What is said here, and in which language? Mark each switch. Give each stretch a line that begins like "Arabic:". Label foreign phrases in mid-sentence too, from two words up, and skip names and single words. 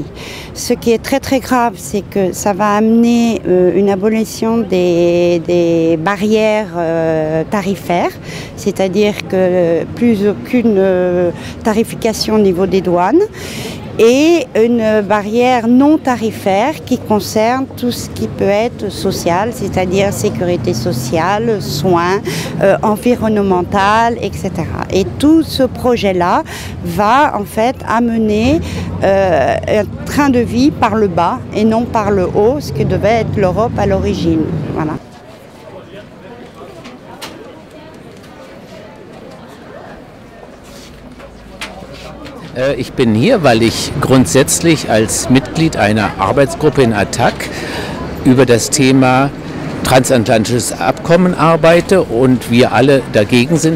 French: Ce qui est très très grave, c'est que ça va amener une abolition des barrières tarifaires, c'est-à-dire que plus aucune tarification au niveau des douanes, et une barrière non tarifaire qui concerne tout ce qui peut être social, c'est-à-dire sécurité sociale, soins, environnemental, etc. Et tout ce projet-là va en fait amener un train de vie par le bas et non par le haut, ce que devait être l'Europe à l'origine. Voilà.
German: Ich bin hier, weil ich grundsätzlich als Mitglied einer Arbeitsgruppe in ATTAC über das Thema transatlantisches Abkommen arbeite und wir alle dagegen sind.